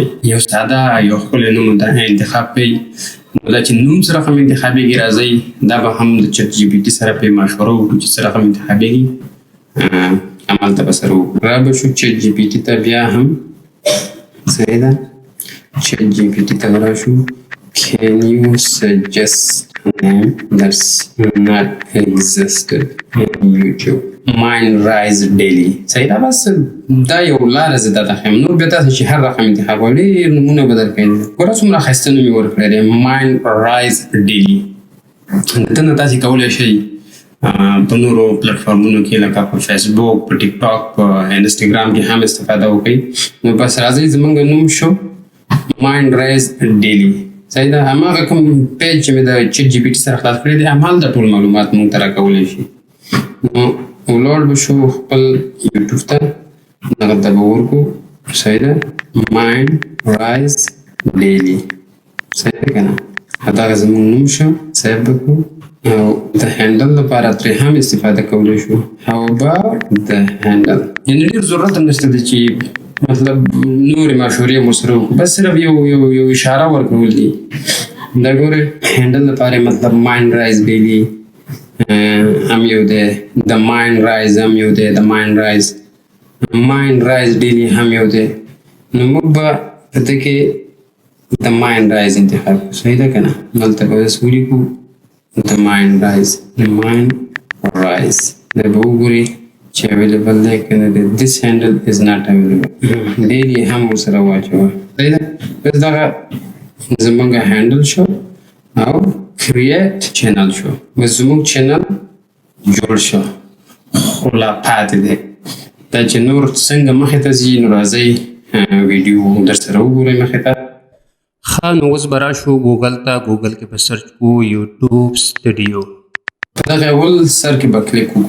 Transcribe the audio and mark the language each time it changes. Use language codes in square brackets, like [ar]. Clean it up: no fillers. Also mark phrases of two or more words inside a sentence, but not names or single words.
[ps] یو ساده یو ښکلی نوم د انتخاب کړئ. نو دا چې نوم څه رقم انتخابېږي راځئ دا به هم د چټ جي پي ټي سره پرې مشوره وکړو چې څه رقم انتخابېږي همالته به سره وکړو. را به شو چټ جي پي ټي ته بیا هم صحیح ده. چټ جي پي ټي ته به راشو. [en] Can you suggest a name that's not existed in YouTube? [ps] Mine rise daily. صحیح ده. بس دا یو لاره زه دا تخیم. نور بیا تاسو چې هر رقم انتخاب وکړئ نومونه به درکوي. ګوره څومره ښایسته نوم یې ورکړی دی mine rise daily. دلته نه تاسې کولی شئ په نورو پلیټفارمونو کې لکه په فیسبوک په ټیک ټاک په انسټاګرام کې هم استفاده وکړئ. نو بس راځئ زموږ نوم شو mine rise daily. صحیح ده. هماغه کوم پیج چې مې د چټ جي پي ټي سره خلاص کړی دی همالته ټول معلومات موږ ته راکولی شي. نو ولاړ به شو خپل یوټیوب ته دغه ته به ورکړو. صحیح ده. mine rise daily. صحیح ده که نه. دغه زموږ نوم شو. سیف به کړو او د هینډل لپاره ترې هم استفاده کولی شو. [en] how about the handle. [ps] یعنې ډېر ضرورت هم نشته دی چې مطلب نورې مشورې مو سره وکړو. بس صرف یو اشاره ورکول دي. دا ګورې هینډل لپاره مطلب mine rise daily هم یو دی. د mine rise هم یو دی. د mine rise daily هم یو دی. نو موږ به په دې کې د mine rise انتخاب کړو. صحیح ده که نه. دلته به اوس ولیکو د mine rise. دا به وګورئ چې اویلیبل دی که نه دی. [en] this handle is not available. [ps] daily هم ورسره واچوه. صحیح ده. بس دغه زموږ هینډل شو او [en] create channel [ps] شو. بس زموږ چینل جوړ شو. خو لا پاتې دی. دا چې نور څنګه مخې ته ځي نو راځئ ویډیو در سره وګورئ مخې ته. ښه نو اوس به راشو ګوګل ته. ګوګل کې به سرچ کړو یوټیوب سټوډیو. په دغه اول سر کې به کلیک وکړو.